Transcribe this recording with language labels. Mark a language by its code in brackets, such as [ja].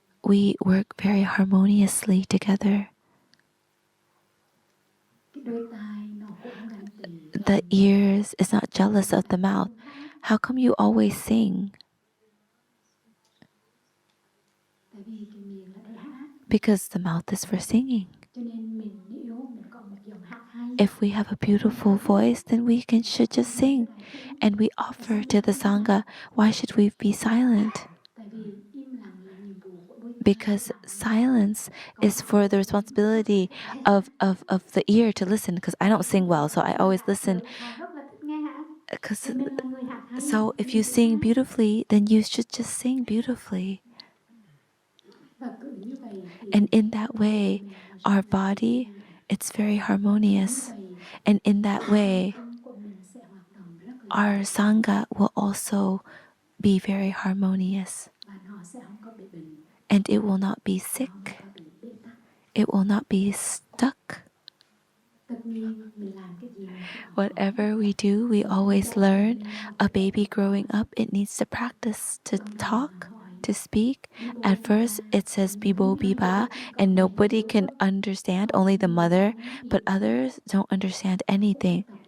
[en] We work very harmoniously together. [vi] Cái đôi tai nó cũng ganh tị. [en] The ears is not jealous of the mouth. How come you always sing? [vi] Tại vì cái miệng là để hát. [en] Because the mouth is for singing. [vi] Cho nên nếu mình có một giọng hát hay, [en] if we have a beautiful voice, then we should just sing. And we offer to the Sangha. Why should we be silent? [vi] Tại vì im lặng là nhiệm vụ của đôi tai. [en] Because silence is for the responsibility of the ear to listen. Because I don't sing well, so I always listen. [vi] Họ rất là thích nghe hát. [en] Because [vi] Mình là người hát hay. [en] so if you sing beautifully, then you should just sing beautifully. [vi] Và cứ như vậy thì [en] And in that way, our body, it's very harmonious. And in that way, [vi] tâm của mình sẽ hoạt động rất là [en] our Sangha will also be very harmonious. [vi] và họ sẽ không có bị bệnh, [en] And it will not be sick. [vi] không có bị bế tắc. [en] It will not be stuck. [vi] Tất nhiên mình làm cái gì mình cũng học. [en] Whatever we do, we always learn. A baby growing up, it needs to practice to talk, to speak. At first, it says bibo biba, and nobody can understand, only the mother, but others don't understand anything.